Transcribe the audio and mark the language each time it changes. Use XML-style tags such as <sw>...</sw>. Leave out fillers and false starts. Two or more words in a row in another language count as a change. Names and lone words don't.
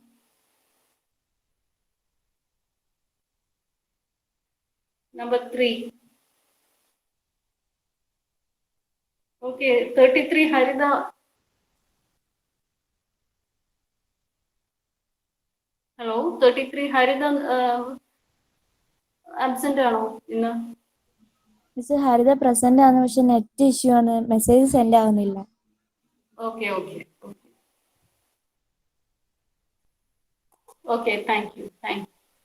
<en>Number 3. Okay, 33 Harida.</en> <ml>Hello,</ml> <en>33 Harida absent</en> <ml>ആണോ ഇന്ന്? മിസ് ഹരിത പ്രസന്റ് ആണ്, പക്ഷെ</ml> <en>net issue</en> <ml>ആണ്,</ml> <en>message send</en> <ml>ആവുന്നില്ല.</ml> <en>Okay, okay. Okay, thank you.</en>